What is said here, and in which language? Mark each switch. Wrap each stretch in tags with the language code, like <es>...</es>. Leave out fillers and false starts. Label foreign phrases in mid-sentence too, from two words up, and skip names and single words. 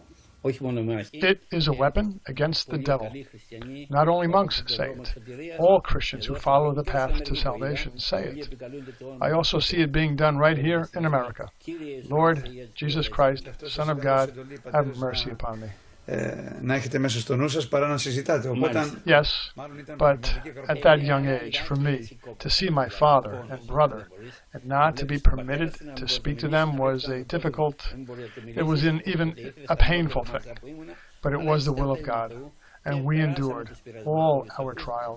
<en>It is a weapon against the devil. Not only monks say it. All Christians who follow the path to salvation say it. I also see it being done right here in America. Lord Jesus Christ, Son of God, have mercy upon me.</en> <el>Να έχετε μέσα στο νου σας παρά να συζητάτε.</el> <en>Yes, but at that young age, for me, to see my father and brother and not to be permitted to speak to them was a difficult, it was even a painful thing. But it was the will of God, and we endured all our trials.</en>